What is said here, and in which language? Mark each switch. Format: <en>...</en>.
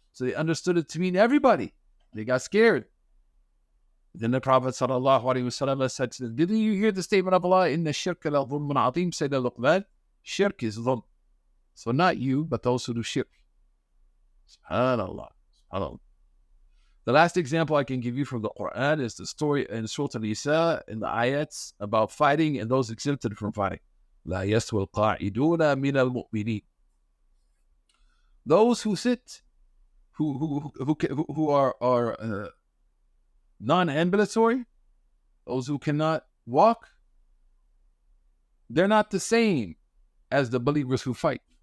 <en>So they understood it to mean everybody. They got scared. Then the Prophet sallallahu alaihi wasallam said to them, didn't you hear the statement of Allah,</en> <ar>إِنَّ الشِّرْكَ لَظُلْمٌ عَظِيمٌ?</ar> <en>Sayyidina Luqman, shirk is dhulm. So not you, but those who do shirk. SubhanAllah. SubhanAllah. The last example I can give you from the Quran is the story in Surah Al-Nisa, in the ayats about fighting and those exempted from fighting.</en> <ar>لا يستوي القاعدون من المؤمنين.</ar> <en>Those who sit, who are non-ambulatory, those who cannot walk, they're not the same as the believers who fight.</en>